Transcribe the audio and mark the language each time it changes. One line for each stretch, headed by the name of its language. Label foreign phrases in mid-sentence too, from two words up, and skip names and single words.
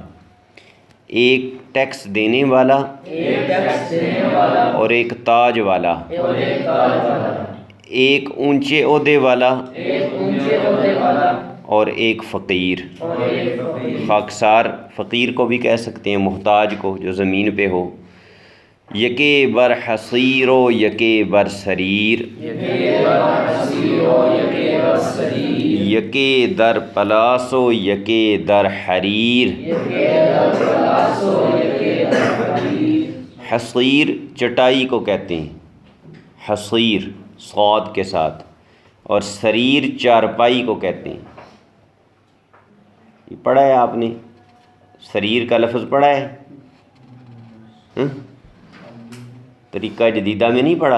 Urdu: ایک ٹیکس دینے والا اور ایک تاج والا، ایک اونچے عہدے والا اور ایک فقیر۔ خاکسار فقیر کو بھی کہہ سکتے ہیں، محتاج کو جو زمین پہ ہو۔
Persian: یکے بر حصیر و یکے بر سریر، یکے در پلاس و یکے در حریر۔
Urdu: حصیر چٹائی کو کہتے ہیں، حصیر صاد کے ساتھ، اور سریر چارپائی کو کہتے ہیں۔ یہ پڑھا ہے آپ نے؟ سریر کا لفظ پڑھا ہے؟ طریقہ جدیدہ میں نہیں پڑھا؟